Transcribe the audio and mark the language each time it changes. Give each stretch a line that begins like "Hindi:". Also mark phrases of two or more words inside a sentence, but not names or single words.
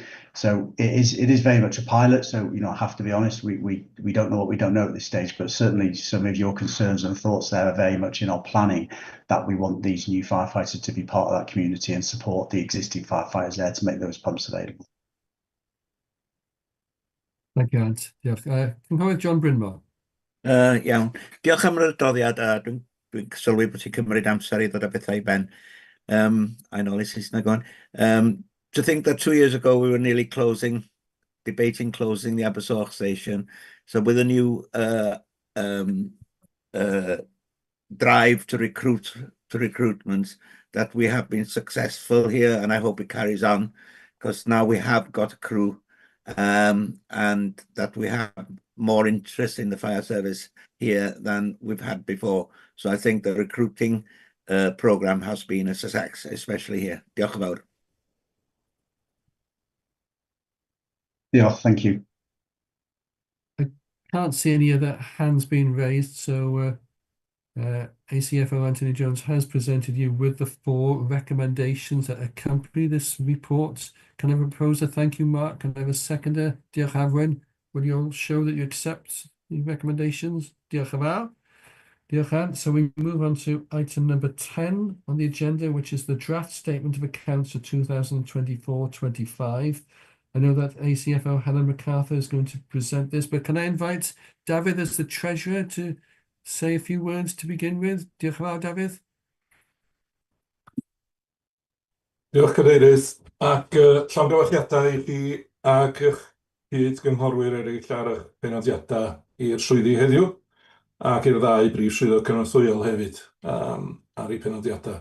English: So it is very much a pilot. So, I have to be honest, we don't know what we don't know at this stage, but certainly some of your concerns and thoughts there are very much in our planning, that we want these new firefighters to be part of that community and support the existing firefighters there to make those pumps available. Thank you, Ant.
Welsh: Diolch. Cynghorydd John Brynmawr. Iawn. Diolch am yr adroddiad, a dwi'n sylwi bod ti'n cymryd amser i ddod â bethau i ben.
English: I know this is not going. To think that 2 years ago we were nearly debating closing the Abersoch station. So with a new drive to recruitment, that we have been successful here, and I hope it carries on, because now we have got a crew, and that we have more interest in the fire service here than we've had before. So I think the recruiting program has been a success, especially here.
Welsh: Diolch yn fawr. Diolch,
English: thank you. I can't see any other hands being raised, so ACFO Anthony Jones has presented you with the 4 recommendations that accompany this report. Can I propose a thank you, Mark? Can I have a seconder? Diolch Afwyn. Will you all show that you accept the recommendations?
Welsh: Diolch yn fawr. Diolch Ant.
English: So we move on to item number 10 on the agenda, which is the draft statement of accounts for 2024-25. I know that ACFO Helen MacArthur is going to present this, but can I invite David as the treasurer to say a few words to begin with?
Welsh: Diolch yn fawr, David. Diolch Cadeirydd, ac llongyfarchiadau i chi ac eich cyd-gynghorwyr eraill ar eich penodiadau i'r swyddi heddiw, ac i'r 2 brif swyddog cynorthwyol hefyd ar eu penodiadau.